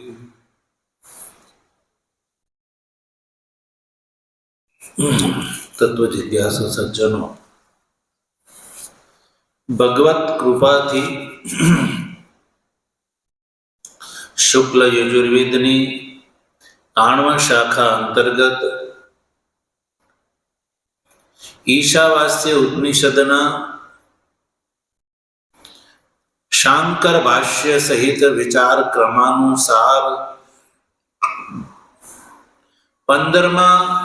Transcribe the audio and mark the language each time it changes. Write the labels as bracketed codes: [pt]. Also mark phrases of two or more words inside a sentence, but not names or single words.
[gu] તત્વ જિજ્ઞાસુ સજ્જનો, ભગવત કૃપા થી શુક્લ યજુર્વેદની 8મી શાખા અંતર્ગત ઈશાવાસ્ય ઉપનિષદના શાંકર ભાષ્ય સહિત વિચાર ક્રમાનુસાર 15મા